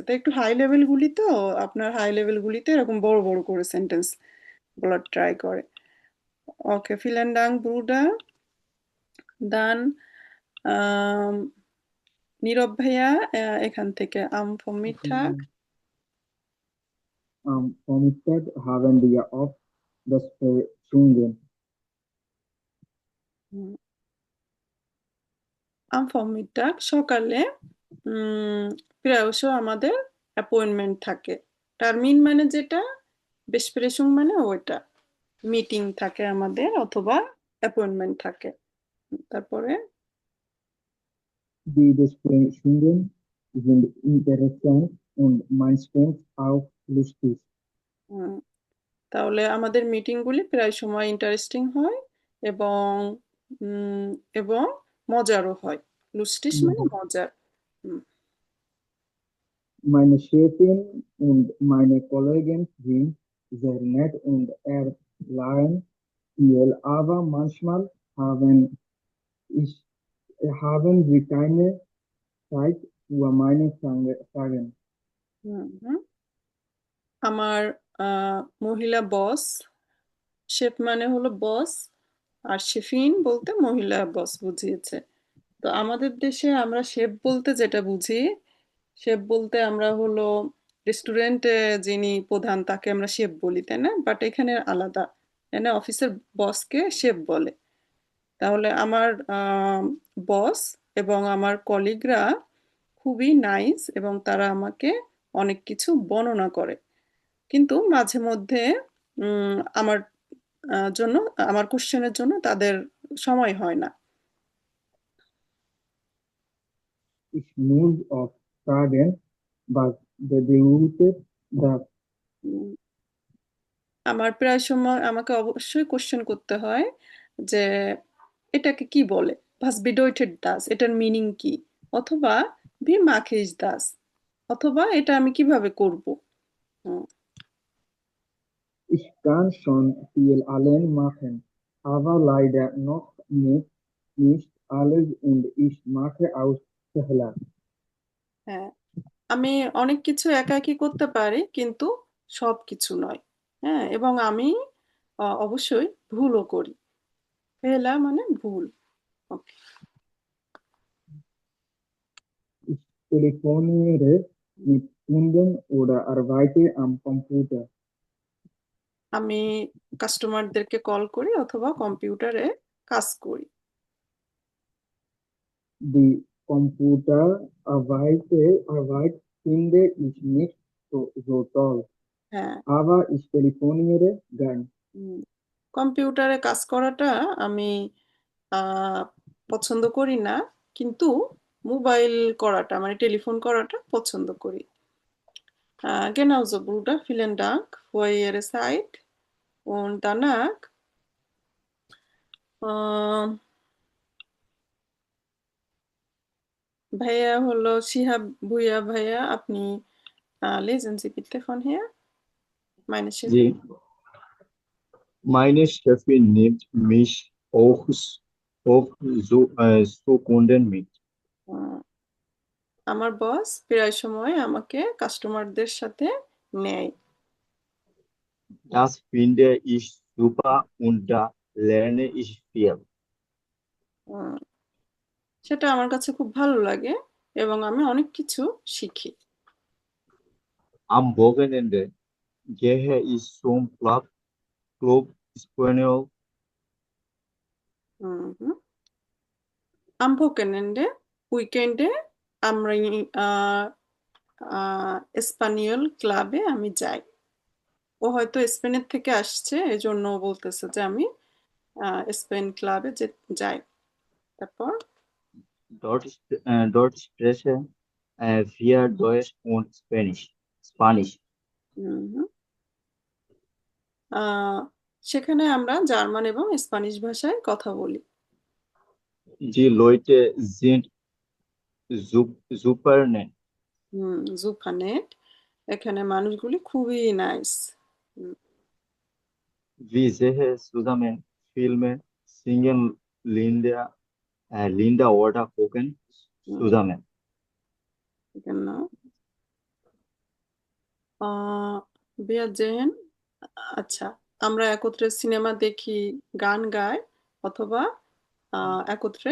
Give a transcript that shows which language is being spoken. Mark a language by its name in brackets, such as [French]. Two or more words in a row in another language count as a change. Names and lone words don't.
[Bangla] তো একটু [English] high level [Bangla] গুলি, তো আপনার [English] high level [Bangla] গুলিতে এরকম বড় বড় করে সেন্টেন্স বলার ট্রাই করে। ওকে, [German] Vielen Dank Bruder. [Bangla] দান নীরব ভাইয়া এখান থেকে [German] am Vormittag. Vormittag haben wir oft das Stunden. am Vormittag [Bangla] সকালে প্রায়শ আমাদের অ্যাপয়েন্টমেন্ট থাকে। টার্মিন মানে যেটা, বেসপ্রেসুং মানে ওইটা। মিটিং থাকে আমাদের অথবা অ্যাপয়েন্টমেন্ট থাকে। তারপরে [German] Die Besprechungen sind interessant und meistens auch lustig. [Bangla] উম, তাহলে আমাদের মিটিংগুলি প্রায় সময় ইন্টারেস্টিং হয় এবং উম, এবং মজারও হয়। লুস্টিস মানে মজার। হুম, [German] Meine Chefin und meine Kollegen sind sehr nett und erklären viel, aber manchmal ich, haben sie keine Zeit für meine Fragen. [Bangla] হুম, হুম। আমার মহিলা বস, শেফ মানে হলো বস, আর শেফিন বলতে মহিলা বস বুঝিয়েছে। তো আমাদের দেশে আমরা শেফ বলতে যেটা বুঝি, শেফ বলতে আমরা হলো রেস্টুরেন্টে যিনি প্রধান তাকে আমরা শেফ বলি, তাই না? বাট এখানে আলাদা, এখানে অফিসের বসকে শেফ বলে। তাহলে আমার বস এবং আমার কলিগরা খুবই নাইস এবং তারা আমাকে অনেক কিছু বর্ণনা করে, কিন্তু মাঝে মধ্যে আমার জন্য, আমার কোশ্চেনের জন্য তাদের সময় হয় না। [German] Ich muss oft fragen, was bedeutet das? [Bangla] উম, আমার প্রায় সময় আমাকে অবশ্যই কোশ্চেন করতে হয় যে এটাকে কি বলে, [German] was bedeutet das, [Bangla] এটার মিনিং কি, অথবা [German] wie machst das, [Bangla] অথবা এটা আমি কিভাবে করব। হুম, [German] Ich kann schon viel allein machen, aber leider noch nicht alles und ich mache auch Fehler. [Bangla] হ্যাঁ, আমি অনেক কিছু একাকী করতে পারি কিন্তু সব কিছু নয়। হ্যাঁ, এবং আমি অবশ্যই ভুলও করি। ফেলা মানে ভুল। ওকে, [German] Ich telefoniere mit Kunden oder arbeite am Computer. [Bangla] আমি কাস্টমারদেরকে কল করি অথবা কম্পিউটারে কাজ করি। [German] Die Computerarbeit finde ich nicht so toll, [Bangla] হ্যাঁ, [German] aber ich telefoniere gern. [Bangla] কম্পিউটারে কাজ করাটা আমি আহ, পছন্দ করি না, কিন্তু মোবাইল করাটা মানে টেলিফোন করাটা পছন্দ করি। [German] Genauso, Bruder, vielen Dank für Ihre Zeit und danach [Bangla] আহ, ভাইয়া হলো শিহাব ভুইয়া ভাইয়া, আপনি [German] lesen Sie bitte von hier, meine Chefin. Sie, meine Chefin nimmt mich auch zu Kunden mit. [Bangla] আহ, আমার বস প্রায় সময় আমাকে কাস্টমারদের সাথে নেয়। [German] Das finde ich super und da lerne ich viel. [Bangla] আহ, সেটা আমার কাছে খুব ভালো লাগে এবং আমি অনেক কিছু শিখি। [German] Am Wochenende gehe ich zum Club Spaniel. Am Wochenende, [Bangla] উইকেন্ডে আমরা স্পানিয়ল ক্লাবে আমি যাই। ও হয়তো স্পেনের থেকে আসছে, এজন্য ও বলতেছে যে আমি স্পেন ক্লাবে যাই। তারপর [German] Dort sprechen wir Deutsch und Spanisch. [Bangla] হুম, আহ, সেখানে আমরা জার্মান এবং স্প্যানিশ ভাষায় কথা বলি। [German] Die Leute sind super nett. [Bangla] জুফানেট, এখানে মানুষগুলি খুবই নাইস। [German] Wir sehen zusammen Filme, singen Linda oder kochen zusammen. [Bangla] এখানে [German] wir sehen, [Bangla] আচ্ছা, আমরা একত্রে সিনেমা দেখি, গান গাই অথবা একত্রে